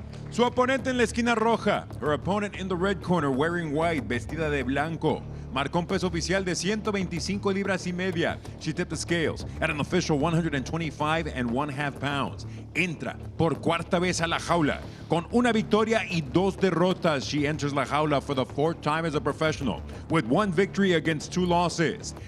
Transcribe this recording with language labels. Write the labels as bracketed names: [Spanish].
[Spanish] Su oponente en la esquina roja. [English] Her opponent in the red corner, wearing white, [Spanish] vestida de blanco. Marcó un peso oficial de 125 libras y media. [English] She tipped the scales at an official 125 1/2 pounds. [Spanish] Entra por cuarta vez a la jaula con una victoria y 2 derrotas. [English] She enters la jaula for the 4th time as a professional with 1 victory against 2 losses.